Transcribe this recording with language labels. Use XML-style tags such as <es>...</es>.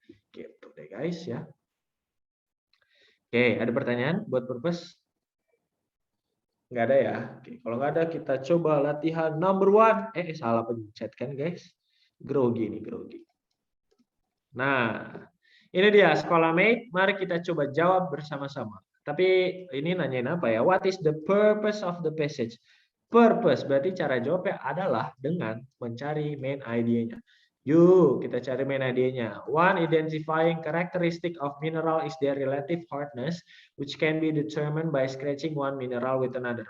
<id>Gitu deh guys ya. Oke, ada pertanyaan buat purpose? Nggak ada ya? Oke, kalau nggak ada kita coba latihan number 1. Salah pencet kan guys? Grogi nih, grogi. Nah, ini dia sekolah mate. Mari kita coba jawab bersama-sama. Tapi ini nanyain apa ya?</id> <en>What is the purpose of the passage?</en> <id>Purpose berarti cara jawabnya adalah dengan mencari main idea-nya. Yuk, kita cari main idea-nya.</id> <en>One, identifying characteristic of mineral is their relative hardness, which can be determined by scratching one mineral with another.</en>